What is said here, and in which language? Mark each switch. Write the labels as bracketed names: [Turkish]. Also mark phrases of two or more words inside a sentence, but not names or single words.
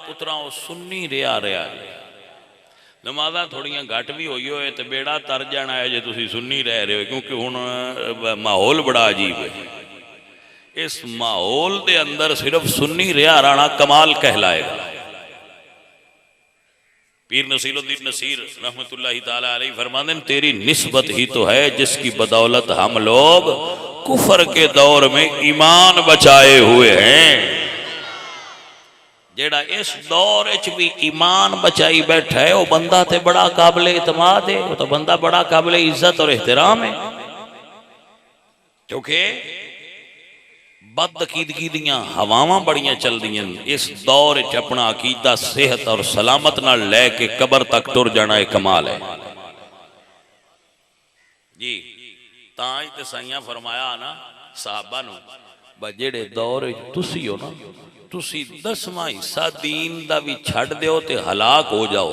[Punjabi] پترا او سنی رہیا نمازاں تھوڑیاں گھٹ وی ہوئیاں ہون تے بیڑا تر جانا اے جے تسی سنی رہ رہے او، کیونکہ ہن ماحول بڑا عجیب اے. [Urdu] اس ماحول کے اندر صرف سنی رہا رہنا کمال کہلائے گا. پیر نصیرالدین نصیر [Arabic] رحمة الله تعالى عليه [Urdu] فرماتے ہیں، تیری نسبت ہی تو ہے جس کی بدولت ہم لوگ کفر کے دور میں ایمان بچائے ہوئے ہیں. [Punjabi] جیہڑا اس دور وی ایمان بچائی بیٹھا اے او بندہ تے بڑا قابل اعتماد اے، او تو بندہ بڑا قابل عزت اور احترام اے. کیونکہ بدعقیدگی دیاں ہواواں بڑیاں چلدیاں. اس دور چ اپنا عقیدہ صحت اور سلامت نال لے کے قبر تک ٹر جانا اک کمال اے جی. تاں ہی تے سائیاں فرمایا نا صحابہ نوں، جیہڑے دور تسی او نا، تسی 10واں حصہ دین دا وی چھڈ دیو تے ہلاک ہو جاؤ.